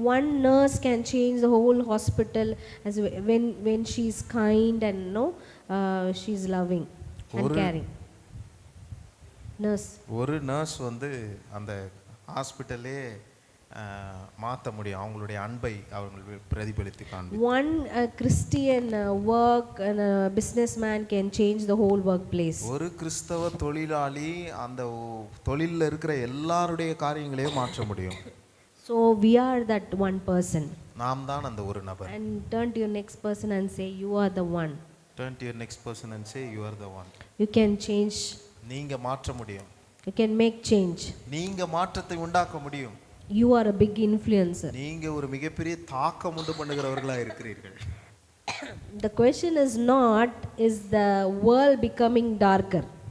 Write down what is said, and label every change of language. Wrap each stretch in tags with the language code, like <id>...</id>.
<en>One nurse can change the whole hospital as when she is kind and she is loving and caring.</en> <ta>ஒரு nurse அந்த ஹாஸ்பிட்டலே மாற்ற முடியும், அவங்களுடைய அன்பை அவர்கள் பிரதிபலித்து காண்பிக்கும்.</ta> <en>One Christian work and a businessman can change the whole workplace.</en> <ta>ஒரு கிறிஸ்தவ தொழிலாளி அந்த தொழிலில் இருக்கிற எல்லாருடைய காரியங்களையும் மாற்ற முடியும்.</ta> <en>So we are that one person.</en> <ta>நாம் தான் அந்த ஒரு நபர்.</ta> <en>And turn to your next person and say, you are the one. Turn to your next person and say, you are the one. You can change.</en> <ta>நீங்க மாற்ற முடியும்.</ta> <en>You can make change.</en> <ta>நீங்க மாற்றத்தை உண்டாக்க முடியும்.</ta> <en>You are a big influencer.</en> <ta>நீங்க ஒரு மிகப்பெரிய தாக்கம் உண்டு பண்ணுகிறவர்களா இருக்கிறீர்கள்.</ta> <en>The question is not, is the world becoming darker?</en>